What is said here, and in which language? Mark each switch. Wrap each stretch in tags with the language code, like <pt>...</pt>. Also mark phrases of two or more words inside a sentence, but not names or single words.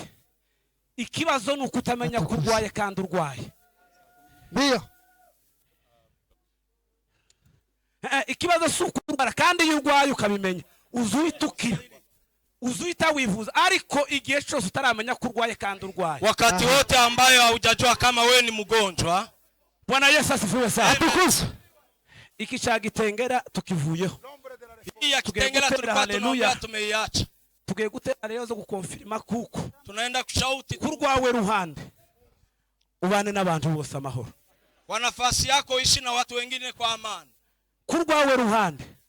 <rw>Ikibazo ni ukutamenya ko urwaye kandi urwaye.</rw> <sw>Ndiyo.</sw> <rw>Ikibazo si ukurwara kandi iyo urwaye ukabimenya uzuhita ukira, uzuhita wivuza, ariko igihe cyose utaramenya ko urwaye kandi urwaye.</rw> <sw>Wakati wote ambayo haujajua kama wewe ni mgonjwa. Bwana Yesu asifiwe sana. Atukuza.</sw> <rw>Iki cyagitengera tukivuyeho.</rw> <sw>Hii ya kitengela tulikuwa tunaomba tumeiacha.</sw> <rw>Tugiye gutera rero zo gukonfirma kuko</rw> <sw>Tunaenda kushauti</sw> <rw>kurwawe ruhande ubane n'abantu bose amahoro.</rw> <sw>Kwa nafasi yako ishi na watu wengine kwa amani.</sw> <rw>Kurwawe ruhande</rw>